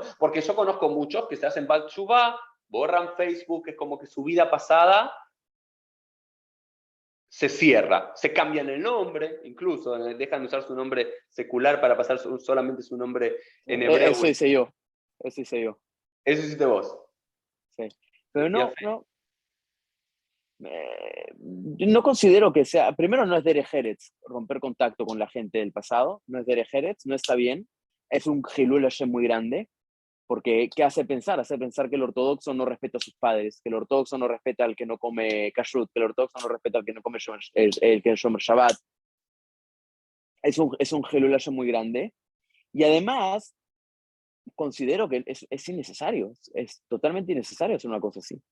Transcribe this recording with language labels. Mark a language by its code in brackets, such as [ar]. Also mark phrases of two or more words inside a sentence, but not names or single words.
[es] Porque yo conozco muchos que se hacen [he] בעל תשובה, [es] borran Facebook, es como que su vida pasada se cierra, se cambian el nombre, incluso dejan de usar su nombre secular para pasar solamente su nombre en hebreo. Eso hice yo, eso hice yo, Eso hiciste vos. sí. Pero Ya no, no, yo no considero que sea, primero no es [he] דרך ארץ [es] romper contacto con la gente del pasado, no es [he] דרך ארץ, [es] no está bien, es un [he] חילול השם [es] muy grande, porque ¿qué hace pensar? Hace pensar que el ortodoxo no respeta a sus padres, que el ortodoxo no respeta al que no come kashrut, que el ortodoxo no respeta al que no come el que [he] שומר שבת. [es] Es un [he] חילול השם [es] muy grande, y además considero que es innecesario, es totalmente innecesario hacer una cosa así.